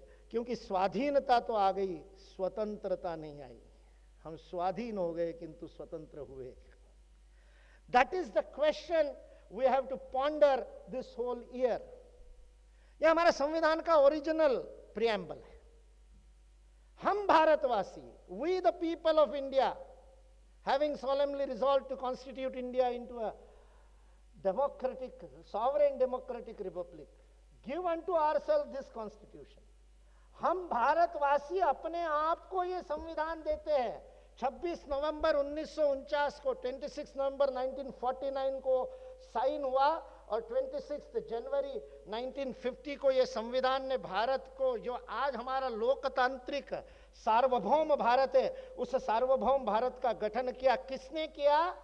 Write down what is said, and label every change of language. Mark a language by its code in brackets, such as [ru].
[hi] क्योंकि स्वाधीनता तो आ गई, स्वतंत्रता नहीं आई। हम स्वाधीन हो गए किंतु स्वतंत्र हुए। [en] That is the question we have to ponder this whole year. [hi] यह हमारा संविधान का ओरिजिनल प्रियम्बल है। हम भारतवासी, [en] We the people of India, having solemnly resolved to constitute India into a democratic, sovereign democratic republic, give unto ourselves this constitution. [hi] हम भारतवासी अपने आप को ये संविधान देते हैं। 26 नवंबर 1949 को, 26 नवंबर 1949 को साइन हुआ और 26 जनवरी 1950 को ये संविधान ने भारत को, जो आज हमारा लोकतांत्रिक सार्वभौम भारत है, उस सार्वभौम भारत का गठन किया। किसने किया?